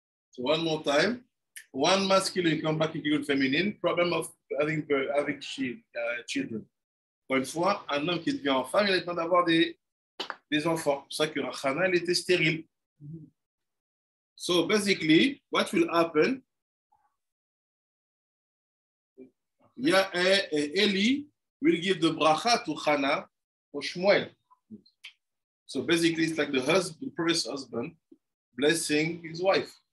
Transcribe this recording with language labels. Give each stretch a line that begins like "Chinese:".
English: So one more time, one masculine come back into feminine, problem of having children.
French: Encore une fois, un homme qui devient en femme, il a besoin d'avoir des enfants. C'est pour ça que Chana, elle était stérile.
English: So basically, what will happen? Eli will give the bracha to Hannah or Shmuel. So basically, it's like the prophet's husband blessing his wife.